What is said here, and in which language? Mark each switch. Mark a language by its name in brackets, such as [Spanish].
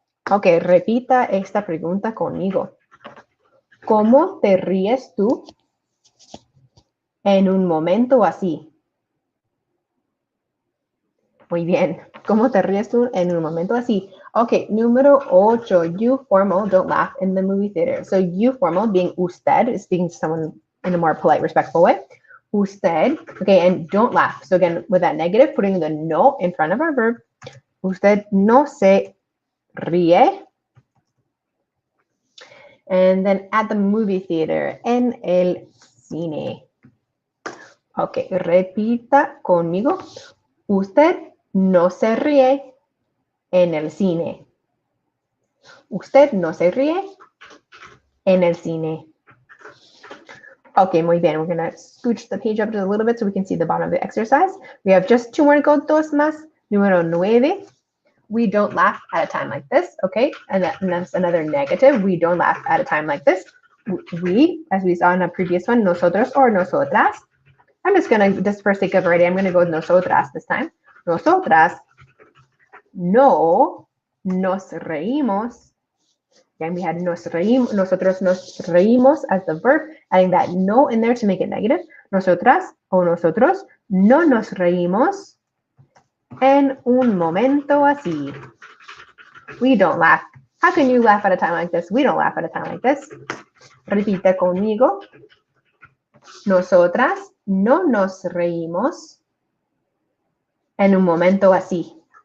[Spanish] Ok, repita esta pregunta conmigo. ¿Cómo te ríes tú en un momento así? Muy bien. ¿Cómo te ríes tú en un momento así? Okay, número 8. [English] You formal, don't laugh in the movie theater. So you formal being usted, is speaking to someone in a more polite, respectful way. Usted, okay, and don't laugh. So again, with that negative, putting the no in front of our verb. [Spanish] Usted no se ríe. [English] And then at the movie theater, [Spanish] en el cine. Okay, repita conmigo. Usted no se ríe en el cine. Usted no se ríe en el cine. Okay, muy bien. [English] We're going to scooch the page up just a little bit so we can see the bottom of the exercise. We have just 2 more to go. [Spanish] Dos más. [English] Número 9. We don't laugh at a time like this, okay? And that's another negative. We don't laugh at a time like this. We, as we saw in a previous one, nosotros or nosotras. I'm just going to, just for sake of variety, I'm going to go with nosotras this time. [Spanish] Nosotras no nos reímos. [English] Again, we had [Spanish] nosotros nos reímos [English] as the verb, adding that no in there to make it negative. [Spanish] Nosotras o nosotros no nos reímos en un momento así. [English] We don't laugh. How can you laugh at a time like this? We don't laugh at a time like this. [Spanish] Repite conmigo. Nosotras no nos reímos en un momento así.